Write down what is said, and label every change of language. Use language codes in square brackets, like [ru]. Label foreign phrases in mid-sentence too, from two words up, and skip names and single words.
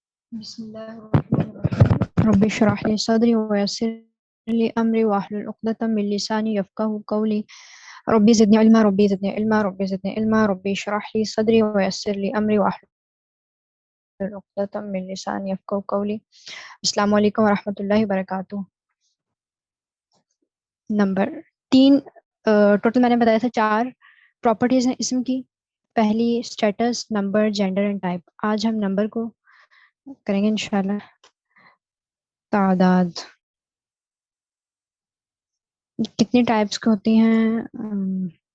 [ar] بسم الله الرحمن الرحيم رب اشرح لي صدري ويسر لي أمري واحلل عقدة من لساني يفقهوا قولي رب زدني علما رب زدني علما رب زدني علما رب اشرح لي صدري ويسر لي أمري واحلل عقدة من لساني يفقهوا قولي. السلام عليكم ورحمة الله وبركاته. [hi] नंबर 3, टोटल मैंने बताया था 4 प्रॉपर्टीज हैं इसम की। पहली [en] status, number, gender and type. [hi] आज हम नंबर को करेंगे इंशाल्लाह। तादाद कितनी टाइप्स की होती हैं?